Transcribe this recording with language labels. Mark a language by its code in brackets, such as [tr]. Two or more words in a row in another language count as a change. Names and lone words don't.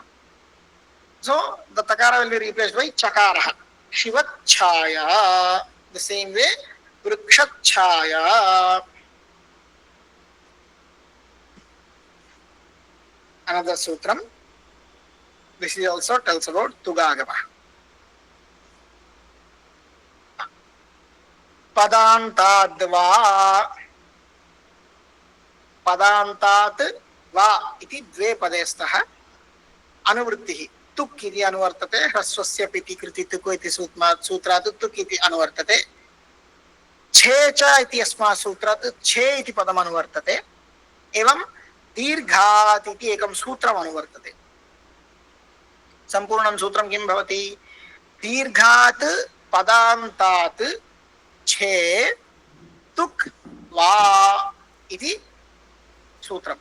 [en] So the takara will be replaced by chakaraha. [sa] शिवात् छाया. [en] The same way, [sa] वृक्षात् छाया. [en] Another sutram. This is also tells about Tugagama. [sa] Padantadva. पदान्तात् वा इति द्वे पदे स्तः अनुवृत्तिः. तुक् इति अनुवर्तते. ह्रस्वस्य पिति कृति तुक् इति सूत्रात् तुक् इति अनुवर्तते. छे च इति अस्मात् सूत्रात् छे इति पदम् अनुवर्तते. Evam दीर्घात इति एकं सूत्रम् अनुवर्तते. संपूर्णं सूत्रं किं भवति? दीर्घात पदान्तात् छे तुक् वा इति सूत्रम्.